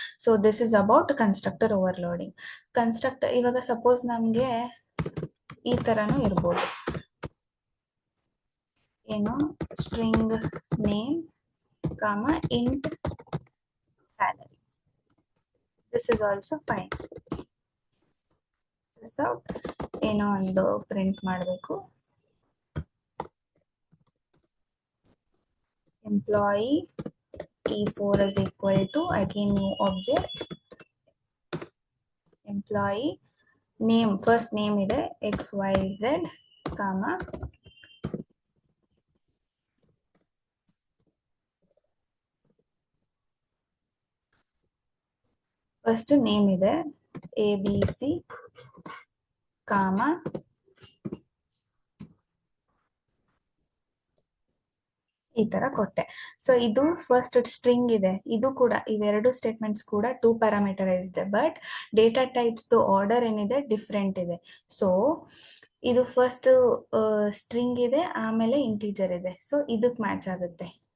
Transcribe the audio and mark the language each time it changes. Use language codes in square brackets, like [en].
[en] So this is about constructor overloading. [kn] Constructor ಇವಾಗ suppose ನಮಗೆ ಈ ತರನೂ ಇರ್ಬೋದು, ಏನು ಸ್ಟ್ರಿಂಗ್ ನೇಮ್ ಕಾಮ int salary. [en] This is also fine. [kn] ಏನೋ ಒಂದು ಪ್ರಿಂಟ್ ಮಾಡಬೇಕು, [en] employee E4 is equal to again new object employee name, first name ಇದೆ XYZ comma [kn] first name ಇದೆ ABC comma ಈ ತರ ಕೊಟ್ಟೆ. ಸೊ ಇದು ಫಸ್ಟ್ ಸ್ಟ್ರಿಂಗ್ ಇದೆ, ಇದು ಕೂಡ ಇವೆರಡು ಸ್ಟೇಟ್ಮೆಂಟ್ಸ್ ಕೂಡ 2 ಪ್ಯಾರಾಮೀಟರೈಸ್ಡ್ ಇದೆ, ಬಟ್ ಡೇಟಾ ಟೈಪ್ಸ್ ಆರ್ಡರ್ ಏನಿದೆ ಡಿಫ್ರೆಂಟ್ ಇದೆ. ಸೊ ಇದು ಫಸ್ಟ್ ಸ್ಟ್ರಿಂಗ್ ಇದೆ, ಆಮೇಲೆ ಇಂಟೀಜರ್ ಇದೆ, ಸೊ ಇದಕ್ ಮ್ಯಾಚ್ ಆಗುತ್ತೆ.